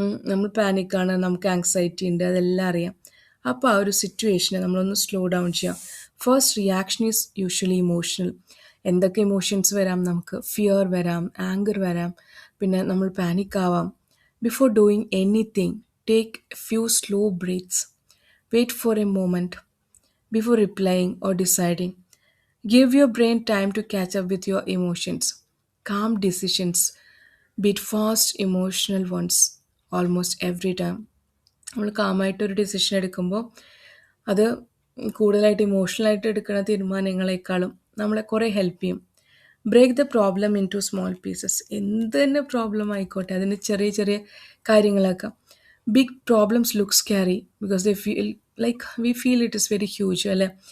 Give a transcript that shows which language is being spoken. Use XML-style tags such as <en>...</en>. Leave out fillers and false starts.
<ml>നമ്മൾ പാനിക്കാണ്, നമുക്ക് ആങ്സൈറ്റി ഉണ്ട്, അതെല്ലാം അറിയാം. അപ്പോൾ ആ ഒരു സിറ്റുവേഷനെ നമ്മളൊന്ന് സ്ലോ ഡൗൺ ചെയ്യാം.</ml> <en>First reaction is usually emotional.</en> <ml>എന്തൊക്കെ ഇമോഷൻസ് വരാം നമുക്ക്? ഫിയർ വരാം, ആങ്കർ വരാം, പിന്നെ നമ്മൾ പാനിക് ആവാം.</ml> <en>Before doing anything, take few slow breaths. Wait for a moment before replying or deciding. Give your brain time to catch up with your emotions. Calm decisions beat fast emotional ones almost every time.</en> <ml>നമ്മൾ കാമായിട്ടൊരു decision എടുക്കുമ്പോൾ അത് കൂടുതലായിട്ട് ഇമോഷണലായിട്ട് എടുക്കുന്ന തീരുമാനങ്ങളെക്കാളും നമ്മളെ കുറേ help ചെയ്യും.</ml> <en>Break the problem into small pieces.</en> <ml>എന്ത് തന്നെ പ്രോബ്ലം ആയിക്കോട്ടെ, അതിന് ചെറിയ ചെറിയ കാര്യങ്ങളാക്കാം.</ml> <en>Big problems look scary because they feel like we feel it is very huge, അല്ലേ.</en>